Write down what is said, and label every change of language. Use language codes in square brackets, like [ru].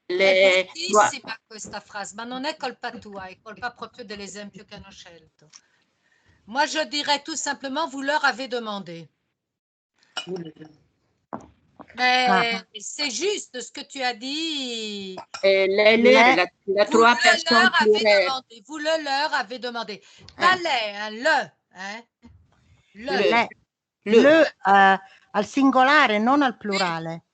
[it] È bruttissima questa frase, ma non è colpa tua, è colpa proprio dell'esempio che hanno scelto. [fr] Moi, je dirais tout simplement, vous leur avez demandé. Mais c'est juste ce que tu as dit. la trois personnes plurielles. Vous le leur avez demandé. Pas les, hein, le. Hein? [it] Le al singolare, non al plurale.